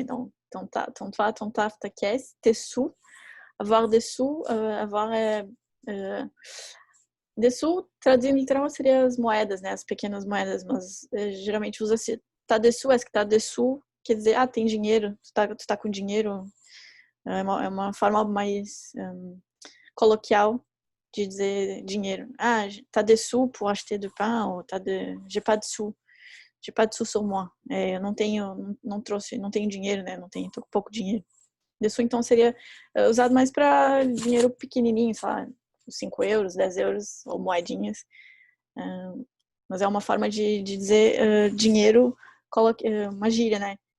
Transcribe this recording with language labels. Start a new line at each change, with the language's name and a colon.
Portuguese: Então,
French: ton taf, ta caisse, tes sous. Avoir des sous, avoir des sous,
Portuguese: traduzindo literal, seria as moedas, né? As pequenas moedas, mas geralmente usa-se tá des sous, que tá des sous, quer dizer, tem dinheiro, tu tá com dinheiro. É uma forma mais coloquial de dizer dinheiro.
French: T'as des sous pour acheter du pain, ou j'ai pas de sous sur moi.
Portuguese: Eu não tenho dinheiro, né? Tô com pouco dinheiro. Des sous, então, seria usado mais para dinheiro pequenininho, sei lá, 5 euros, 10 euros, ou moedinhas. Mas é uma forma de dizer dinheiro uma gíria, né?